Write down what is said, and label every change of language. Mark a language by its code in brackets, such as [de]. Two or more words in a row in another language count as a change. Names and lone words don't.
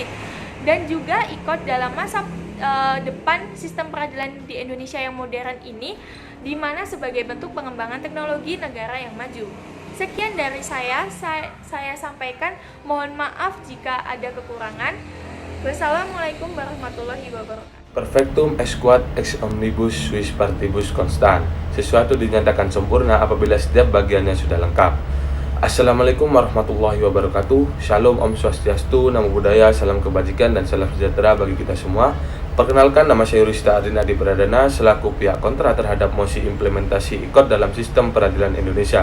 [id] Dan juga e-court dalam masa depan sistem peradilan di Indonesia yang modern ini, di mana sebagai bentuk pengembangan teknologi negara yang maju. Sekian dari saya sampaikan. Mohon maaf jika ada kekurangan. [ar] والسلام عليكم ورحمة الله وبركاته. [la] Perfectum ex quod ex omnibus suis partibus constant. [id] Sesuatu dinyatakan sempurna apabila setiap bagiannya sudah lengkap. [ar] السلام عليكم ورحمة الله وبركاته. [id] Shalom, [ban] Om Swastiastu, [pi] Namo Buddhaya, [id] salam kebajikan dan salam sejahtera bagi kita semua. Perkenalkan, nama saya Yurista Adina Adi Pradana selaku pihak kontra terhadap mosi implementasi e-court dalam sistem peradilan Indonesia.